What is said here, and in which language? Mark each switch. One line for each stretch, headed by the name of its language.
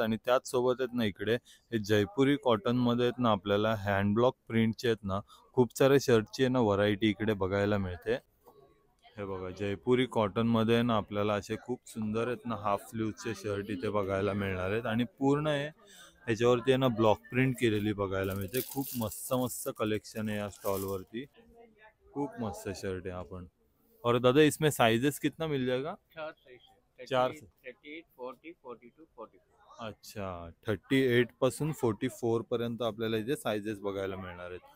Marathi: आणि त्याच सोबत आहेत ना इकडे हे जयपुरी कॉटन मध्ये आहेत ना आपल्याला हँडब्लॉक प्रिंटचे आहेत ना खूप सारे शर्टची आहे ना व्हरायटी इकडे बघायला मिळते. हे बघा, जयपुरी कॉटन मध्ये ना आपल्याला असे खूप सुंदर आहेत ना हाफ स्लीव्हचे शर्ट इथे बघायला मिळणार आहेत. आणि पूर्ण आहे ह्याच्यावरती आहे ना ब्लॉक प्रिंट केलेली बघायला मिळते. खूप मस्त मस्त कलेक्शन है या स्टॉल वरती. खूप मस्त शर्ट है आपण.
Hindi: और दादा इसमें साइजेस कितना मिल जाएगा? 4 38, 40, 42, 44.
Marathi: अच्छा, 38 पासून 44 पर्यंत आपल्याला इथे साइजेस बघायला मिळणार आहेत.